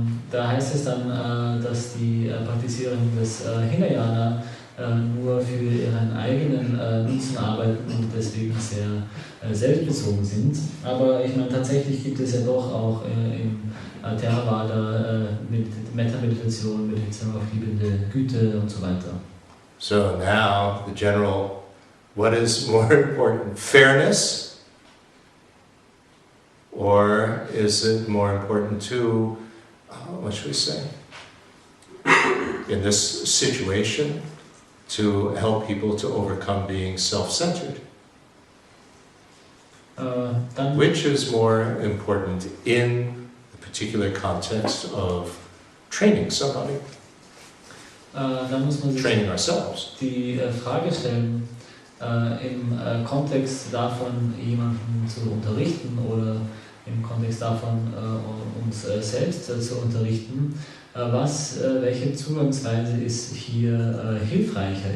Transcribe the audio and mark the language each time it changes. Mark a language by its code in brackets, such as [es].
[de] Da heißt es dann, dass die Praktizierenden des Hinayana nur für ihren eigenen Nutzen arbeiten und deswegen sehr selbstbezogen sind. Aber ich meine, tatsächlich gibt es ja doch auch im Theravada mit Metta-Meditation, Meditation auf liebende Güte und so weiter. [en] So now the general, what is more important, fairness? Or is it more important to, what should we say, in this situation, to help people to overcome being self-centered? Which is more important in the particular context of training somebody, [de] Dann muss man sich [en] training ourselves? [de] die Frage stellen, im Kontext davon, jemanden zu unterrichten oder im Kontext davon uns selbst zu unterrichten. Welche Zugangsweise ist hier hilfreicher?